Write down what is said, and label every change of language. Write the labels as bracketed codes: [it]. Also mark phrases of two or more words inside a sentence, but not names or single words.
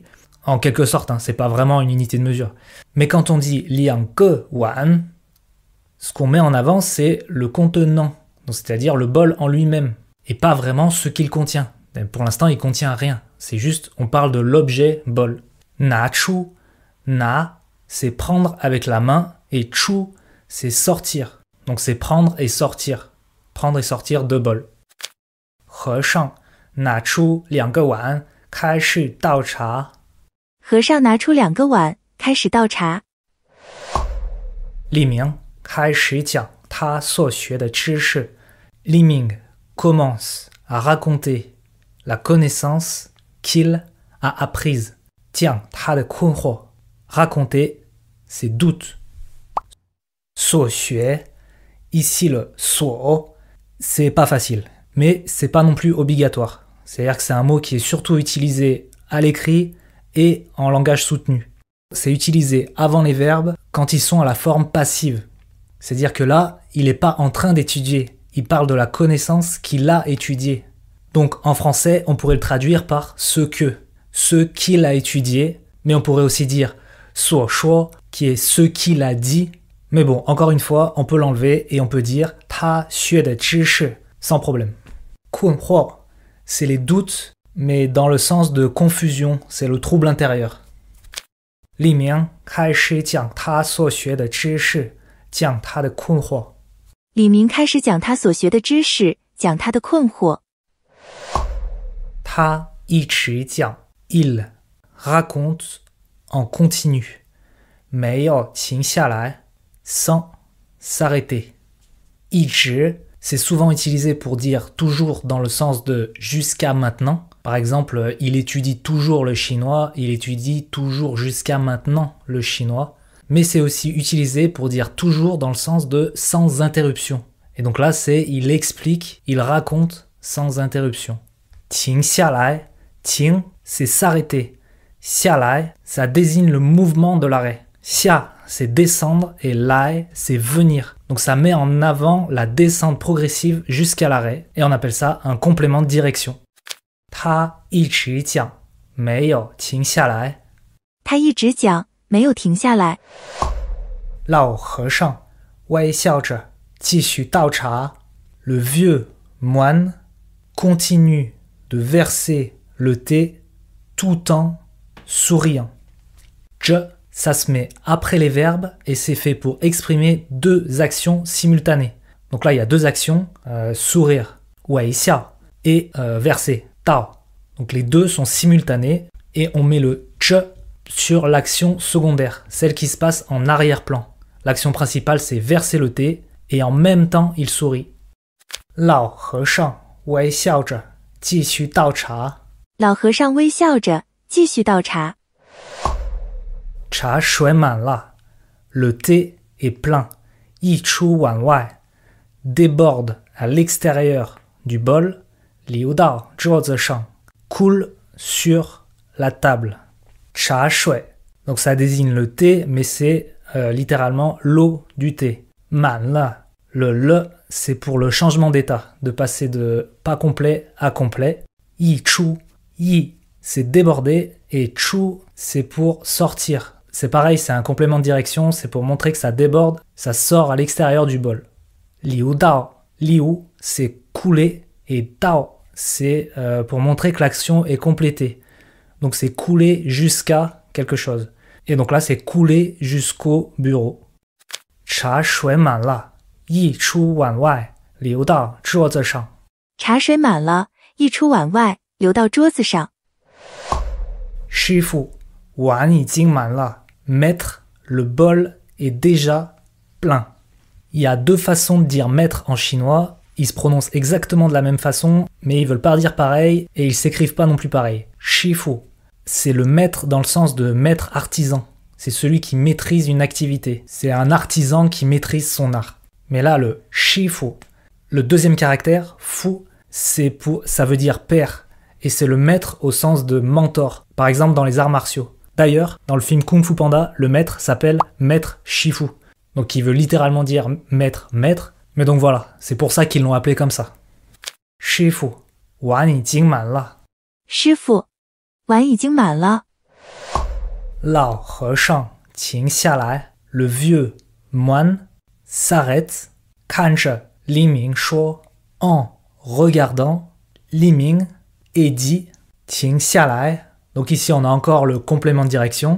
[fr] En quelque sorte, c'est pas vraiment une unité de mesure. Mais quand on dit [zh] 2 个碗, [fr] ce qu'on met en avant, c'est le contenant, donc c'est-à-dire le bol en lui-même, et pas vraiment ce qu'il contient. Pour l'instant, il contient rien. C'est juste, on parle de l'objet bol. [zh] 拿出, [fr] na, c'est prendre avec la main, et chu, c'est sortir. Donc c'est prendre et sortir. Prendre et sortir de bol. [zh] 和尚拿出2个碗，开始倒茶。和尚拿出2个碗，开始倒茶。李明开始讲他所学的知识。 [fr] Li Ming commence à raconter la connaissance qu'il a apprise. [zh] 讲他的困惑。 [fr] Raconter, c'est doute. [zh] 所学 [fr] ici le 所 c'est pas facile, mais c'est pas non plus obligatoire. C'est-à-dire que c'est un mot qui est surtout utilisé à l'écrit et en langage soutenu. C'est utilisé avant les verbes quand ils sont à la forme passive. C'est-à-dire que là, il n'est pas en train d'étudier. Il parle de la connaissance qu'il a étudiée. Donc en français, on pourrait le traduire par ce qu'il a étudié, mais on pourrait aussi dire [zh] 所说 [fr] qui est ce qu'il a dit. Mais bon, encore une fois, on peut l'enlever et on peut dire [zh] 他学的知识 [fr] sans problème. 困惑, c'est les doutes, mais dans le sens de confusion, c'est le trouble intérieur. [zh] 李明开始讲他所学的知识，讲他的困惑。李明开始讲他所学的知识，讲他的困惑。他一直讲 [fr] il raconte en continu, [zh] 没有停下来 [fr] sans s'arrêter. 一直 c'est souvent utilisé pour dire toujours dans le sens de jusqu'à maintenant. Par exemple, il étudie toujours le chinois, il étudie toujours jusqu'à maintenant le chinois. Mais c'est aussi utilisé pour dire toujours dans le sens de sans interruption. Et donc là, c'est il explique, il raconte sans interruption. [zh] 停下来, 停, [fr] c'est s'arrêter. 下来, ça désigne le mouvement de l'arrêt. 下, c'est descendre et lai, c'est venir. Donc ça met en avant la descente progressive jusqu'à l'arrêt et on appelle ça un complément de direction. [zh] 他一直讲，没有停下来。他一直讲，没有停下来。老和尚微笑着继续倒茶。 [fr] Le vieux moine continue de verser le thé tout en souriant. 这 ça se met après les verbes et c'est fait pour exprimer 2 actions simultanées. Donc là, il y a 2 actions, sourire, 微笑, et verser, dao. Donc les deux sont simultanés et on met le zhe sur l'action secondaire, celle qui se passe en arrière-plan. L'action principale c'est verser le thé et en même temps il sourit. [zh] 老和尚微笑着继续倒茶。老和尚微笑着继续倒茶。茶水满了 [fr] Le thé est plein. [zh] 溢出碗外 [fr] Déborde à l'extérieur du bol. [zh] 流到桌子上 [fr] Coule sur la table. 茶水 Donc ça désigne le thé, mais c'est littéralement l'eau du thé. [zh] 满了 [fr] Le c'est pour le changement d'état, de passer de pas complet à complet. 溢出 Yi c'est déborder et chu c'est pour sortir. C'est pareil, c'est un complément de direction, c'est pour montrer que ça déborde, ça sort à l'extérieur du bol. [zh] 流到, [fr] liu c'est couler et dao c'est pour montrer que l'action est complétée. Donc c'est couler jusqu'à quelque chose. Et donc là c'est couler jusqu'au bureau. [zh] 茶水满了，溢出碗外，流到桌子上。茶水满了，溢出碗外，流到桌子上。师傅，碗已经满了。 [fr] Maître, le bol est déjà plein. Il y a deux façons de dire maître en chinois. Ils se prononcent exactement de la même façon, mais ils veulent pas dire pareil et ils s'écrivent pas non plus pareil. Shifu, c'est le maître dans le sens de maître artisan. C'est celui qui maîtrise une activité. C'est un artisan qui maîtrise son art. Mais là, le shifu, le deuxième caractère, fu, ça veut dire père. Et c'est le maître au sens de mentor, par exemple dans les arts martiaux. D'ailleurs, dans le film Kung Fu Panda, le maître s'appelle Maître Shifu. Donc qui veut littéralement dire maître, maître. Mais donc voilà, c'est pour ça qu'ils l'ont appelé comme ça. [zh] 师傅，碗已经满了。师傅，碗已经满了。老和尚停下来 [fr] Le vieux moine s'arrête, [zh] 看着黎明说 [fr] En regardant, 黎明 et dit 停下来。Donc ici on a encore le complément de direction.